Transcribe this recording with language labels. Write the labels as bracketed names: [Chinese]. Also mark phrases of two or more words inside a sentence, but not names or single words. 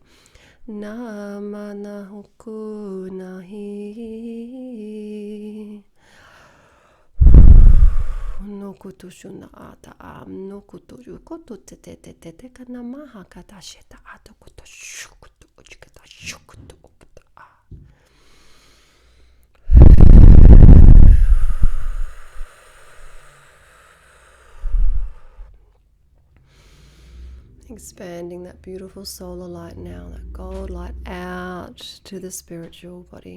[English] Namana hoku nahi. No kutu shuna ata no kutu yukotu te kana maha kata sheta ato kutu shukutu uchikata shukutu uputa Expanding that beautiful solar light now, that gold light out to the spiritual body.